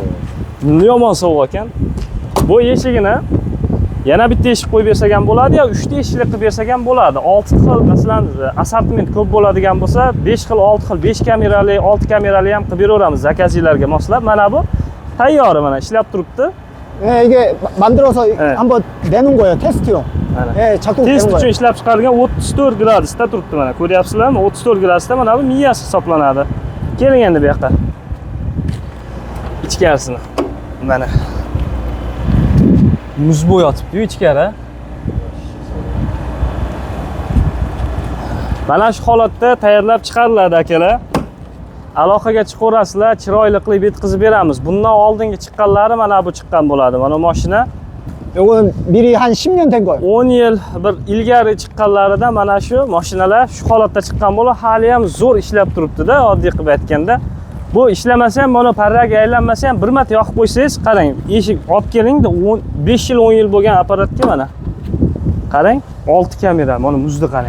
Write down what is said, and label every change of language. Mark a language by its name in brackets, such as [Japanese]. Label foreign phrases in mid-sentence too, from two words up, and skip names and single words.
[Uzbek] Yomon sovuq ekan. Bu eshigini yana bitta eshik qo'yib bersak ham bo'ladi, yo 3 ta eshikli qilib bersak ham bo'ladi. 6 xil, masalan, assortiment ko'p bo'ladigan bo'lsa, 5 xil, 6 xil, 5 kamerali, 6 kamerali ham qilib beraveramiz zakazchilarga moslab. Mana bu tayyor, mana ishlab turibdi. [Korean] 이게 만들어서 한번 내는 거예요, 테스트용. 작동 되는 [Uzbek] Test uchun [Korean] 거예요. [Uzbek] ishlab chiqarilgan 34 gradusda turibdi mana. Ko'ryapsizlarmi? 34 gradusda mana bu miyasi hisoblanadi. Keling endi bu yoqqa. Ichkarisini. Mana. Muz bo'yotibdi-yu ichkari. Mana shu holatda tayyorlab chiqariladi akalar. Aloqaga chiqarasizlar, chiroyli qilib yetkazib beramiz. Bundan oldingi chiqqanlari mana bu chiqqan bo'ladi. Mana mashina [Korean] 요거는 미리 한 10년 된 거예요. [Uzbek] 10 yil bir ilgari chiqqanlarida mana shu mashinalar shu holatda chiqqan bo'lib, hali ham zo'r ishlab turibdi-da, oddiy qilib aytganda. Bu ishlamasa ham, mana parraga aylanmasa ham bir marta yoqib qo'ysangiz, qarang, eshik olib kelingda 5 yil 10 yil bo'lgan apparatga mana. Qarang, 6 kamera, mana muzni qarang.